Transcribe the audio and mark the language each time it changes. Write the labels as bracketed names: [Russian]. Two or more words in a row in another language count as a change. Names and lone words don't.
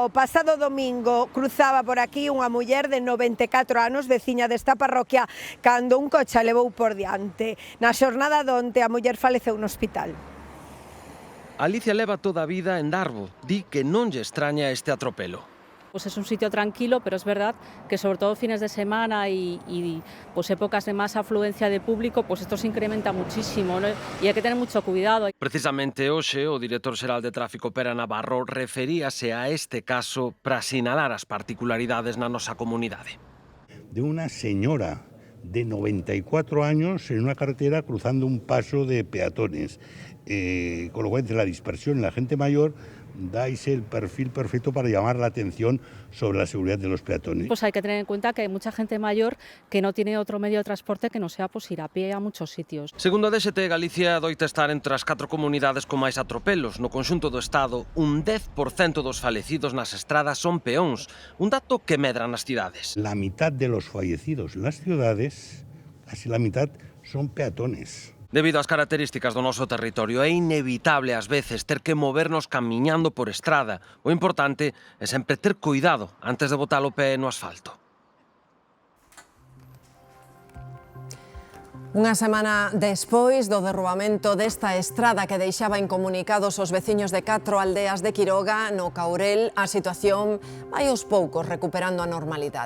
[Galician] O pasado domingo cruzaba por aquí unha muller de 94 anos, veciña desta parroquia, cando un coche a levou por diante. Na xornada donte a muller faleceu no hospital. Alicia leva toda a vida en Darbo. Di que non lle extraña este atropelo. [Spanish] Pues es un sitio tranquilo, pero es verdad que sobre todo fines de semana y pues épocas de más afluencia de público, pues esto se incrementa muchísimo, ¿no? Y hay que tener mucho cuidado. [Galician] Precisamente hoxe, o director xeral de Tráfico, Pera Navarro, referíase a este caso para sinalar as particularidades na nosa comunidade. [Spanish] De una señora de 94 años en una carretera cruzando un paso de peatones. Con lo cual, entre la dispersión y la gente mayor, dais el perfil perfecto para llamar la atención sobre la seguridad de los peatones. Pues hay que tener en cuenta que hay mucha gente mayor que no tiene otro medio de transporte que no sea pues ir a pie a muchos sitios. [Galician] Segundo a DST, Galicia doita estar entre as 4 comunidades con máis atropelos. No conxunto do Estado, un 10% dos falecidos nas estradas son peóns, un dato que medra nas cidades. [Spanish] La mitad de los fallecidos en las ciudades, casi la mitad, son peatones. [Galician] Debido ás características do noso territorio, é inevitable ás veces ter que movernos camiñando por estrada. O importante é sempre ter cuidado antes de botar o pé no asfalto. Unha semana despois do derrubamento desta estrada que deixaba incomunicados os veciños de 4 aldeas de Quiroga, no Caurel, a situación vai aos poucos recuperando a normalidade.